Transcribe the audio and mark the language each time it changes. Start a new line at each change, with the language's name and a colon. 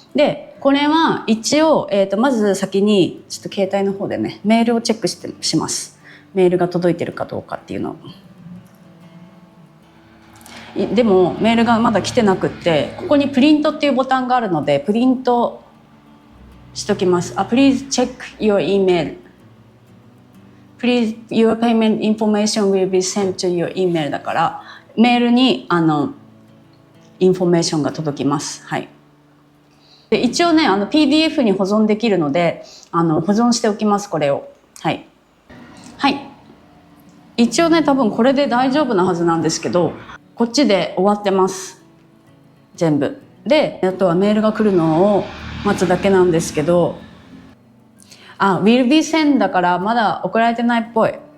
Japanese: で、これは一応、まず先に、ちょっと携帯の方でね、メールをチェックします。メールが届いてるかどうかっていうの。でも、メールがまだ来てなくって、ここにプリントっていうボタンがあるので、プリントしときます。
English: Please check your email.Please, your payment information will be sent to your email
Japanese: だから、メールにインフォメーションが届きます。はい。で、一応ね、PDF に保存できるので、保存しておきます、これを。はい。はい。一応ね、多分これで大丈夫なはずなんですけど、こっちで終わってます。全部。で、あとはメールが来るのを待つだけなんですけど、
English: will be sent
Japanese: だからまだ送られてないっぽい。